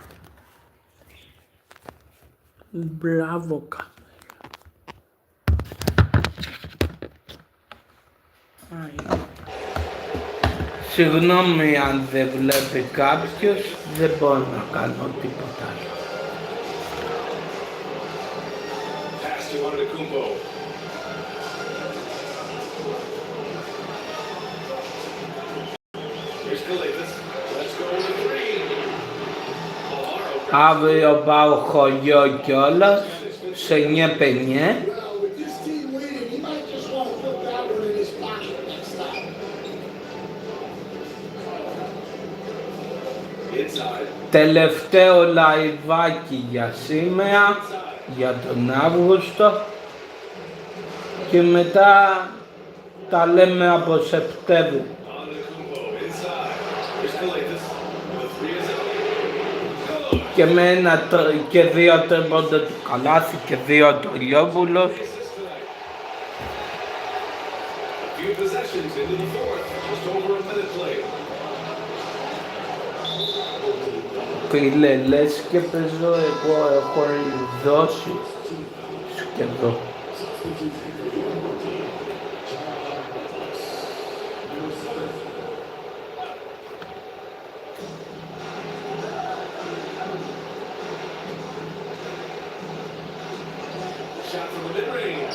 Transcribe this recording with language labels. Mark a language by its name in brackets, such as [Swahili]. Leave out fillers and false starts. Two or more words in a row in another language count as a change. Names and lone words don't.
[Greek] Μπράβο κάμερα. Συγγνώμη αν δεν βλέπει κάποιος, δεν μπορώ να κάνω τίποτα άλλο. [English] Pass to Antetokounmpo. Here's Kalaitis. Let's go with the three. [Greek] Αύριο πάω χωριό κιόλας, σε 9-5. [English] Well, with this team leading, he might just want to put that one in his pocket next time. Inside. [Greek] Τελευταίο λαϊβάκι για σήμερα, για τον Αύγουστο. Και μετά τα λέμε από Σεπτέμβριο. [English] Antetokounmpo inside. Here's Kalaitis. The three is up. Good. [Greek] Και με και 2 τρίποντα του Καλάθι και 2 του Λιόπουλος. [English] Assists tonight. A few possessions into the fourth. Just over a minute played. [Greek] Φίλε, λες και παίζω εγώ, έχω δώσει σχεδόν. [English] Shot from the mid-range.